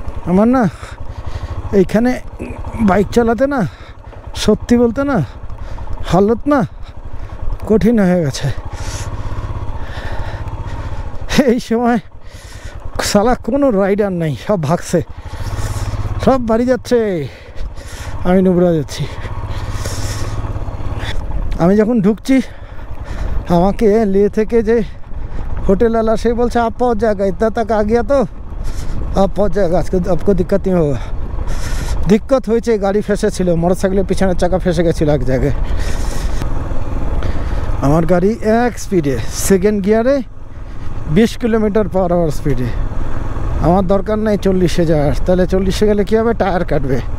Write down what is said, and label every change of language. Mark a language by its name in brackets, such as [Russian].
[Bangla] আমার না এইখানে বাইক চালাতে না, সত্যি বলতে না, হালত না কঠিন হয়ে গেছে। এই সময় শালা কোনো রাইডার নেই, সব ভাগছে, সব বাড়ি যাচ্ছে, আমি নুবরা যাচ্ছি। আমি যখন ঢুকছি আমাকে লে থেকে যে হোটেলওয়ালা সে বলছে আপ পৌঁছ [Hindi] जाएगा, इतना तक आ गया तो आप पहुँच जाएगा, आपको दिक्कत नहीं होगा। [Bangla] दिक्कत হয়েছে, গাড়ি ফেসে ছিল, মোটরসাইকেলের পিছনের চাকা ফেসে গেছিল এক জায়গায়। আমার গাড়ি এক স্পিডে, সেকেন্ড গিয়ারে 20 কিলোমিটার/আওয়ার স্পিডে। আমার দরকার নেই 40-এ যাওয়ার, তাহলে 40-এ গেলে কী হবে, টায়ার কাটবে।